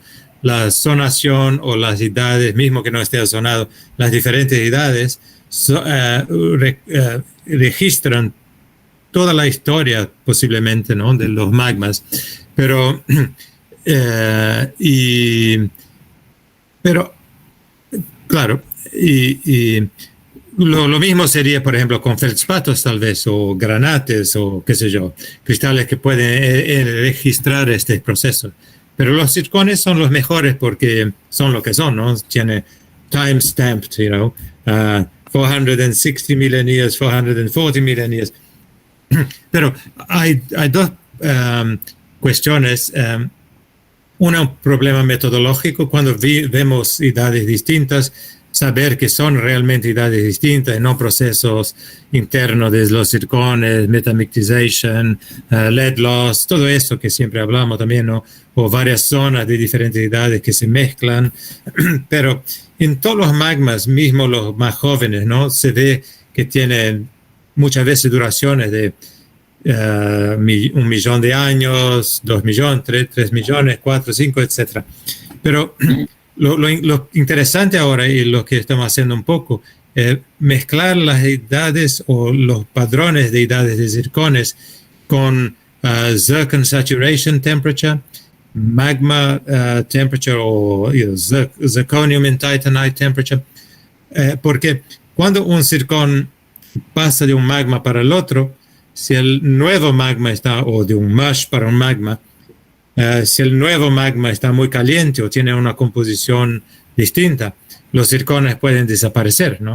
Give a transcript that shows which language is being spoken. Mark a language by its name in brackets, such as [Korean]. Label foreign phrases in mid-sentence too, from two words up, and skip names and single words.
[Spanish] La zonación o las edades, mismo que no esté zonado, las diferentes edades registran toda la historia posiblemente, ¿no?, de los magmas, pero claro, y lo mismo sería, por ejemplo, con feldspatos tal vez, o granates, o qué sé yo, cristales que pueden registrar este proceso. Pero los zircones son los mejores porque son lo que son, ¿no? [English] Tiene time stamped, 460 million years, 440 million years. [Spanish] Pero hay dos cuestiones. Un problema metodológico, cuando vemos edades distintas, saber que son realmente edades distintas y no procesos internos de los zircones, metamictization, [English] lead loss, [Spanish] todo eso que siempre hablamos también, ¿no? O varias zonas de diferentes edades que se mezclan. Pero en todos los magmas, mismo los más jóvenes, ¿no?, se ve que tienen muchas veces duraciones de 1 millón de años, 2 millones, 3 millones, 4, 5, etc. Pero lo interesante ahora, y lo que estamos haciendo un poco, es mezclar las edades o los padrones de edades de zircones con [English] zircon saturation temperature, magma temperature o zirconium in titanite temperature, [Spanish] porque cuando un zircón pasa de un magma para el otro, si el nuevo magma está, o de un mush para un magma, si el nuevo magma está muy caliente o tiene una composición distinta, los zircones pueden desaparecer, ¿no?